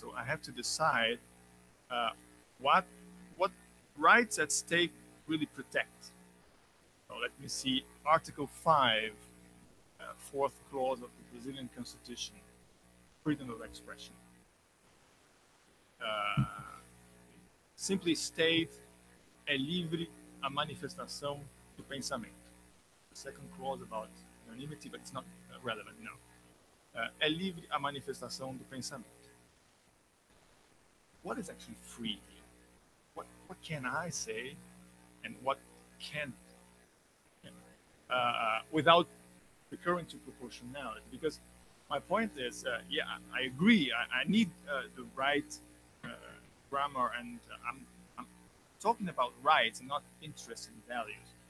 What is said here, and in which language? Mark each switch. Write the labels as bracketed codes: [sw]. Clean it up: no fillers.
[en] So I have to decide what rights at stake really protect. So let me see Article 5, fourth clause of the Brazilian Constitution, freedom of expression. Simply state, [pt] é livre a manifestação do pensamento. [en] The second clause about anonymity, but it's not relevant, no. [pt] É livre a manifestação do pensamento. [en] What is actually free here? What can I say and what can't? Without recurring to proportionality, because my point is, yeah, I agree. I need the right grammar, and I'm talking about rights and not interests and values.